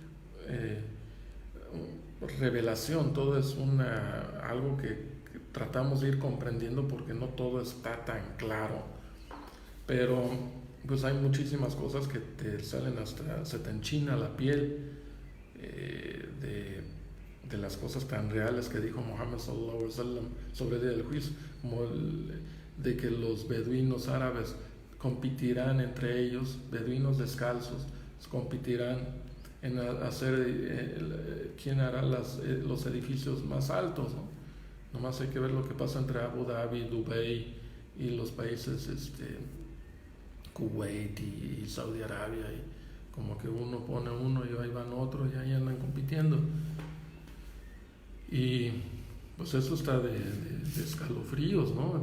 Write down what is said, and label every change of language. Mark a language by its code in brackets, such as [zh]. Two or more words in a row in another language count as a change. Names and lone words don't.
[es] revelación, todo es algo que tratamos de ir comprendiendo porque no todo está tan claro, pero pues hay muchísimas cosas que te salen hasta, se te enchina la piel de las cosas tan reales que dijo Muhammad [ar] صلى الله عليه وسلم [es] sobre el día del juicio, como de que los beduinos árabes competirán entre ellos, beduinos descalzos, competirán en hacer quién hará los edificios más altos, ¿no? Nomás hay que ver lo que pasa entre Abu Dhabi, Dubái y los países Kuwait y Saudi Arabia, y como que uno pone uno y ahí van otros y ahí andan compitiendo, y pues eso está de escalofríos, ¿no?